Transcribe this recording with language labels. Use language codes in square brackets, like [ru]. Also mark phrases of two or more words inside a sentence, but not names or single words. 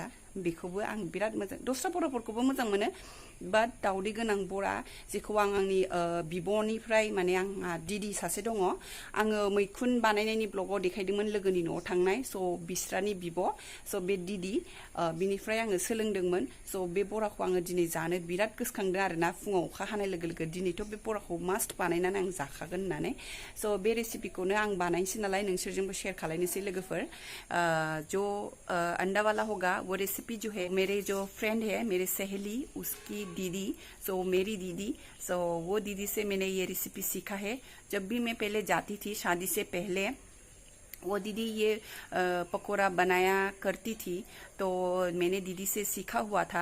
[brx] बेखौबो आं बिराद मोजां, दस्रा बराफोरखौबो मोजां मोनो, बाट दावदै गोनां बरा, जेखौ आं आंनि बिब'निफ्राय, माने आंहा दिदी सासे दङ, आङो मैखुन बानायनायनि ब्लगाव देखायदोंमोन लोगोनि न'आव थांनाय। स' बिस्रानि बिब', स' बे दिदी, बिनिफ्राय आङो सोलोंदोंमोन। स' बे बराखौ आङो दिनै जानो बिराद गोसोखांदों आरोना। फुङाव अखा हानाय लोगो लोगो दिनैथ' बे बराखौ मास्ट बानायनानै आं जाखागोन होननानै। स' बे रेसिपिखौनो आं बानायनोसै नालाय, नोंसोरजोंबो शेयर खालायनोसै लोगोफोर। [hi] जो अंडा वाला होगा वो रेसिपी जो है, मेरे जो फ्रेंड है, मेरे सहेली, उसकी दीदी, सो मेरी दीदी, सो वो दीदी से मैंने ये रेसिपी सीखा है। जब भी मैं पहले जाती थी शादी से पहले, वो दीदी ये पकोड़ा बनाया करती थी, तो मैंने दीदी से सीखा हुआ था।